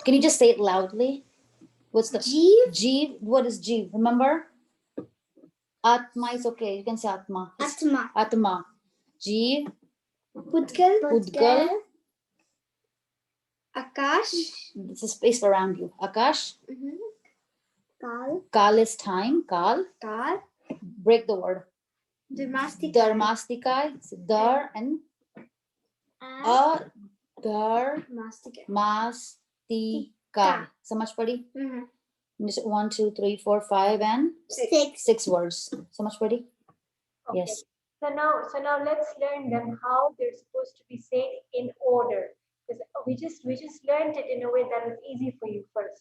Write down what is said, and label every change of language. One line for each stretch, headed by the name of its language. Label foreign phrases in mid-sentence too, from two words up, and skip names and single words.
English: Can you just say it loudly? What's the Jeev. Jeev? What is Jeev? Remember? Atma is okay. You can say Atma. It's Atma. Atma. Jeev. Pudgal. Pudgal. Akash. It's a space around you. Akash. Kal. Kal is time. Kal. Kal. Break the word. Dharmastika. Dharmastikai. It's Dar and A. Dar. Mastika. Mastikai.
Hindi: समझ पड़ी?
English: Just 1, 2, 3, 4, 5, and 6 words.
Hindi: समझ पड़ी?
English: Okay. Yes. So now let's learn them how they're supposed to be said in order. Because we just learned it in a way that was easy for you first.